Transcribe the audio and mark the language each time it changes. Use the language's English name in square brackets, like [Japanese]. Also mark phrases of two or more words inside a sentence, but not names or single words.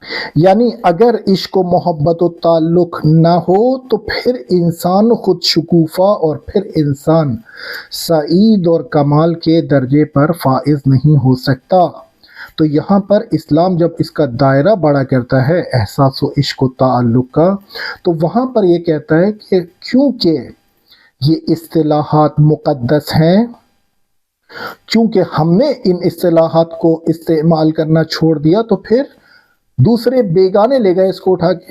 [Urdu] یعنی اگر عشق و محبت و تعلق نہ ہو تو پھر انسان خود شکوفا اور پھر انسان سعید اور کمال کے درجے پر فائز نہیں ہو سکتا۔ تو یہاں پر اسلام جب اس کا دائرہ بڑا کرتا ہے احساس و عشق و تعلق کا، تو وہاں پر یہ کہتا ہے کہ کیونکہ یہ اصطلاحات مقدس ہیں، چونکہ ہم نے ان اصطلاحات کو استعمال کرنا چھوڑ دیا تو پھر دوسرے بیگانے لے گئے اس کو اٹھا کے۔